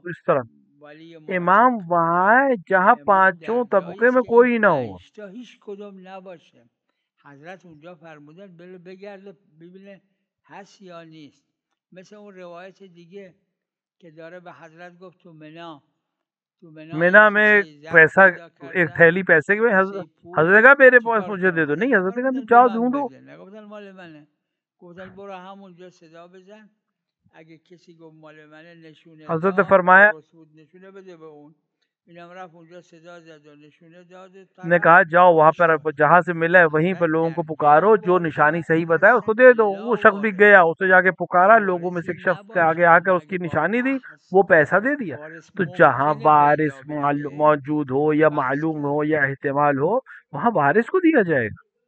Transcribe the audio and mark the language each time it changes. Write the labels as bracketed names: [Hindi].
[Urdu] اس طرح امام وہاں ہے جہاں پانچوں طبقے میں کوئی نہ ہو. [Persian] هیچ کدوم نباشه. حضرت اونجا فرمودن بله بگرده ببینه هست یا نیست. مثل اون روایت دیگه که داره به حضرت گفت تو منا [Urdu] میں پیسہ ایک تھیلی پیسے کی حضرت کہا میرے پاس مجھے دے دو. نہیں، حضرت کہا جاؤ ڈھونڈو. [Persian] نگفتن مال منه، گفتن برو همونجا صدا بزن اگه کسی گفت مال منه نشونه [Urdu] حضرت نے فرمایا، [Persian] نشونه بده به اون. اینم رفت اونجا صدا زد و نشونه داد. [Urdu] نے کہا جاؤ وہاں پر جہاں سے ملا ہے وہیں پر لوگوں کو پکارو، جو نشانی صحیح بتائے اس کو دے دو. وہ شخص بھی گیا، اسے جا کے پکارا، لوگوں میں سے ایک شخص کے آگے آ کر اس کی نشانی دی، وہ پیسہ دے دیا. تو جہاں وارث موجود ہو یا معلوم ہو یا احتمال ہو وہاں وارث کو دیا جائے گا.